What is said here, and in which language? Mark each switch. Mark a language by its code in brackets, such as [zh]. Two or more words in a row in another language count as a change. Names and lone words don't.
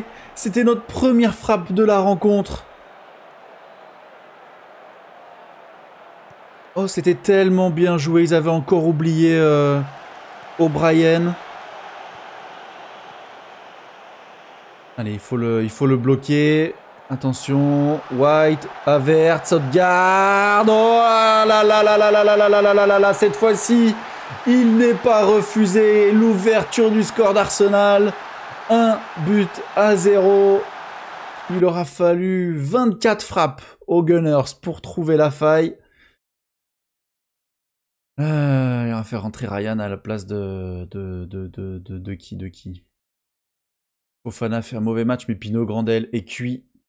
[fr] C'était notre première frappe de la rencontre. Oh, c'était tellement bien joué. Ils avaient encore oublié O'Brien. Allez, il faut le bloquer. Attention. White, Havertz, Odegaard. Oh là là là là là là là là là là. Cette fois-ci, il n'est pas refusé. L'ouverture du score d'Arsenal. 1-0. Il aura fallu 24 frappes aux Gunners pour trouver la faille. Il va faire rentrer Ryan à la place de qui Fofana fait un mauvais match, mais Pino Grandel est cuit.